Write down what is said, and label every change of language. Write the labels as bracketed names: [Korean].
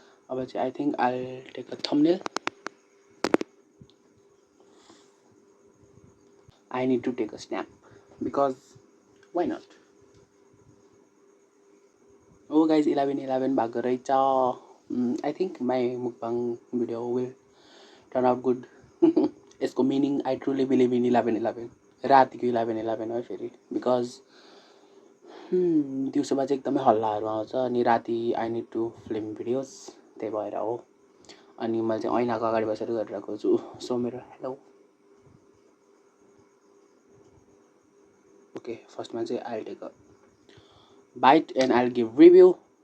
[Nepali] अब चाहिँ [English] I think I'll take a thumbnail. I need to take a snap because why not? Oh guys, [Nepali] 11 भएको रहेछ. [English] I think my mukbang video will turn out good. [Nepali] यसको meaning [English] I truly believe in [Nepali] 11 रातिको 11 हो फेरि because दिउँसोमा चाहिँ एकदमै हल्लाहरू आउँछ अनि राति [English] I need to film videos [Nepali] त्यही भएर हो. अनि मैले चाहिँ ऐनाको अगाडि बसेर गरिरहेको छु. सो मेरो हेलो. [English] okay [Nepali] फर्स्टमा चाहिँ [English] I'll take a bite and I'll give review.